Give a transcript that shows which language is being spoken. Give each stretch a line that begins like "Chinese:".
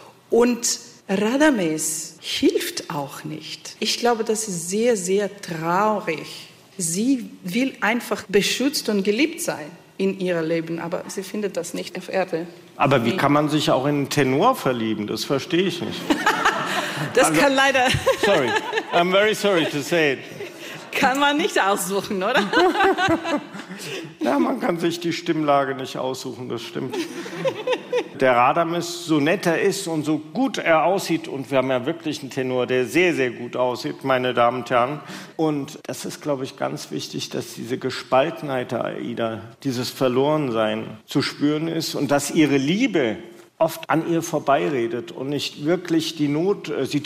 German: Und Radames hilft auch nicht. Ich glaube, das ist sehr, sehr traurig. Sie will einfach beschützt und geliebt sein in ihrem Leben, aber sie findet das nicht auf Erde. Aber wie kann man sich auch in einen Tenor verlieben? Das verstehe ich nicht. Das also, kann leider...
English: Sorry, I'm very sorry to say it.
German: Kann man nicht aussuchen, oder? Ja, man kann sich die Stimmlage nicht aussuchen, das stimmt. Der Radames, so nett er ist und so gut er aussieht, und wir haben ja wirklich einen Tenor, der sehr, sehr gut aussieht, meine Damen und Herren. Und das ist, glaube ich, ganz wichtig, dass diese Gespaltenheit der AIDA, dieses Verlorensein zu spüren ist und dass ihre Liebe oft an ihr vorbeiredet und nicht wirklich die Not sieht.